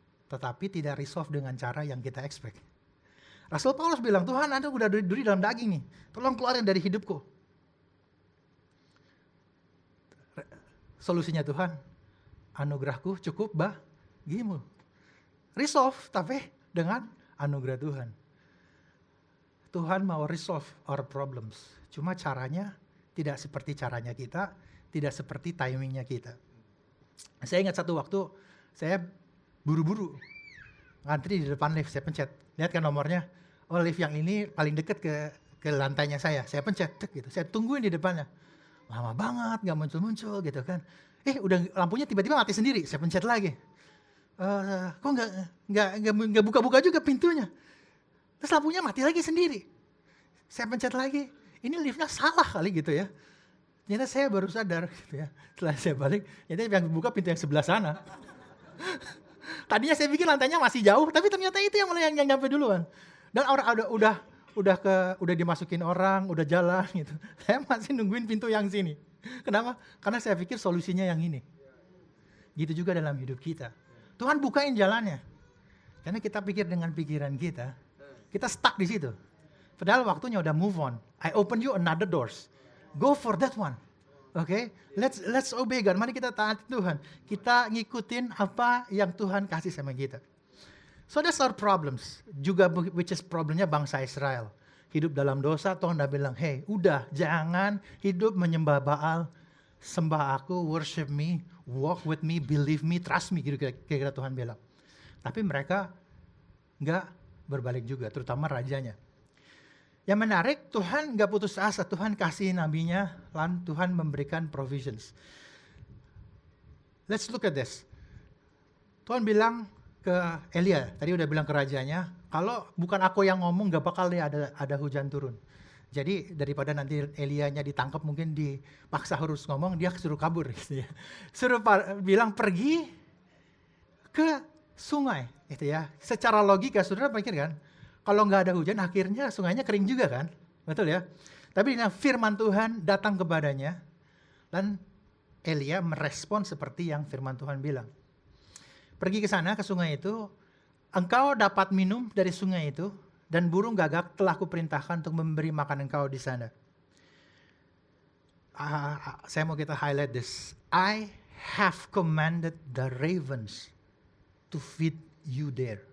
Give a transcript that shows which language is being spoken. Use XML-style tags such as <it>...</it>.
<id>Tetapi tidak resolve dengan cara yang kita expect. Rasul Paulus bilang, Tuhan Anda udah duri dalam daging nih. Tolong keluarin dari hidupku. Solusinya Tuhan, anugerahku cukup bagimu. Resolve tapi dengan anugerah Tuhan. Tuhan mau</id> <en>resolve our problems.</en> <id>Cuma caranya tidak seperti caranya kita, tidak seperti timingnya kita. Saya ingat satu waktu, saya buru-buru ngantri di depan lift, saya pencet. Lihat kan nomornya, oh lift yang ini paling deket ke lantainya saya pencet, gitu. Saya tungguin di depannya. Lama banget, nggak muncul-muncul gitu kan. Udah lampunya tiba-tiba mati sendiri, saya pencet lagi. Kok nggak buka-buka juga pintunya. Terus lampunya mati lagi sendiri. Saya pencet lagi, ini liftnya salah kali gitu ya. Ternyata saya baru sadar gitu ya. Setelah saya balik, ternyata yang buka pintu yang sebelah sana. Tadinya saya pikir lantainya masih jauh, tapi ternyata itu yang mulai yang nyampe duluan. Dan orang udah dimasukin orang, udah jalan gitu. Saya masih nungguin pintu yang sini. Kenapa? Karena saya pikir solusinya yang ini. Gitu juga dalam hidup kita. Tuhan bukain jalannya. Karena kita pikir dengan pikiran kita stuck di situ. Padahal waktunya udah move on.</id> <en>I open you another doors. Go for that one. Okay? Let's obey God.</en> <id>Mari kita taati Tuhan. Kita ngikutin apa yang Tuhan kasih sama kita.</id> <en>So that's our problems.</en> <id>Juga</id> <en>which is</en> <id>problemnya bangsa Israel. Hidup dalam dosa, Tuhan udah bilang, hey, udah jangan hidup menyembah Baal. Sembah aku,</id> <en>worship me, walk with me, believe me, trust me.</en> <id>Kira-kira Tuhan bilang. Tapi mereka nggak berbalik juga, terutama rajanya. Yang menarik, Tuhan nggak putus asa. Tuhan kasih nabinya, lalu Tuhan memberikan provisions.</id> <en>Let's look at this.</en> <id>Tuhan bilang ke Elia, tadi udah bilang ke rajanya, kalau bukan aku yang ngomong gak bakal ada hujan turun. Jadi daripada nanti Elianya ditangkap mungkin dipaksa harus ngomong, dia suruh kabur gitu ya. Suruh bilang pergi ke sungai gitu ya. Secara logika saudara pikir kan, kalau nggak ada hujan akhirnya sungainya kering juga kan, betul ya. Tapi dengan firman Tuhan datang kepadanya dan Elia merespon seperti yang firman Tuhan bilang. Pergi ke sana, ke sungai itu, engkau dapat minum dari sungai itu, dan burung gagak telah kuperintahkan untuk memberi makan engkau di sana. Saya mau kita</id> <en>highlight this. I have commanded the ravens to feed you there.</en>